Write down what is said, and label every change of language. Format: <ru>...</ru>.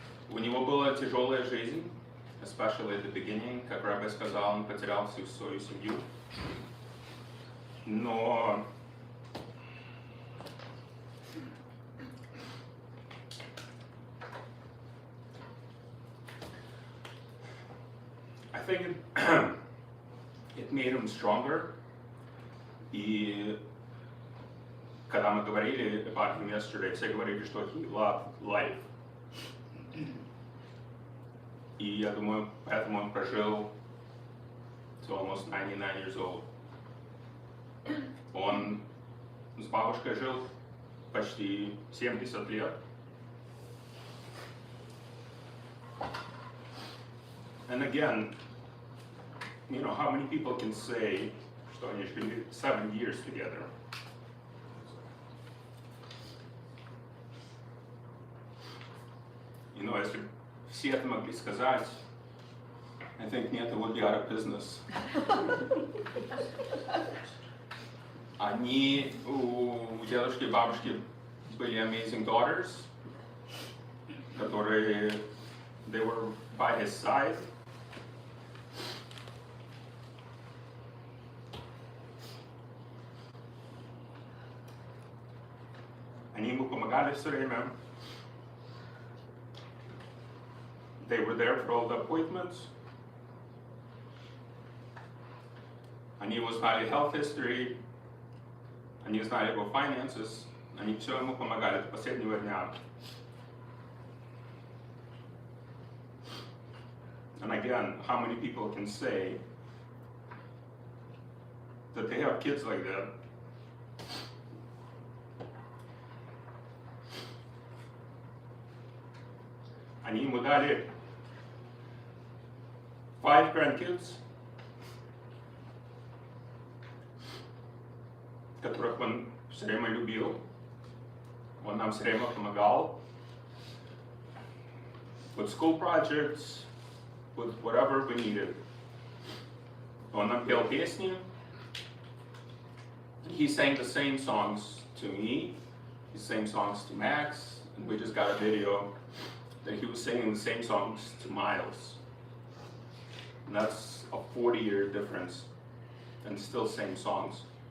<ru>У него была тяжелая жизнь,</ru> <en>especially at the beginning,</en> <ru>как Рэбби сказал, он потерял всю свою семью. Но</ru> <en>I think it made him stronger.</en> <ru>И когда мы говорили</ru> <en>about him yesterday,</en> <ru>все говорили, что</ru> <en>he loved life.</en> <ru>И я думаю, поэтому он прожил</ru> <en>to almost 99 years old.</en> <ru>Он с бабушкой жил почти 70 лет.</ru> <en>And again, how many people can say,</en> <ru>что они жили</ru> <en>7 years together?</en> <ru>Если все это могли сказать,</ru> <en>I think Neta would be out of business.</en> <ru>Они, у дедушки и бабушки были</ru> <en>amazing daughters,</en> <ru>которые,</ru> <en>they were by his side.</en> <ru>Они ему помогали все время.</ru> <en>They were there for all the appointments.</en> <ru>Они его знали</ru> <en>health history,</en> <ru>они знали его finances, они все ему помогали до последнего дня.</ru> <en>And again, how many people can say that they have kids like that?</en> <ru>Они ему дали 5 grandkids, которых он все время любил, он нам все время помогал,</ru> <en>with school projects, with whatever we needed.</en> <ru>Он нам пел песни.</ru> <en>He sang the same songs to me, he sang songs to Max, and we just got a video that he was singing the same songs to Miles. And that's a 40-year difference, and still same songs.</en>